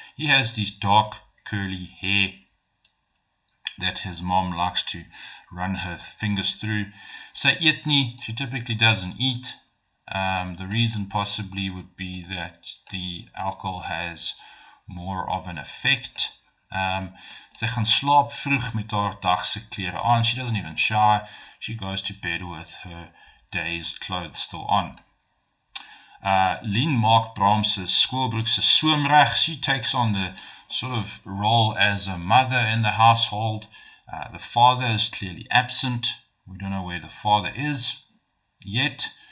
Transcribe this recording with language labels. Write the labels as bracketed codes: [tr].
[en] He has these dark curly hair that his mom likes to run her fingers through. [af] Sy eet nie, [en] she typically doesn't eat. The reason possibly would be that the alcohol has more of an effect. [af] Sy gaan slaap vroeg met haar dagse klere aan. [en] She doesn't even shower. She goes to bed with her day's clothes still on. [af] Lien maak Bram se skoolbroek se soem reg. [en] She takes on the sort of role as a mother in the household. The father is clearly absent. We don't know where the father is yet.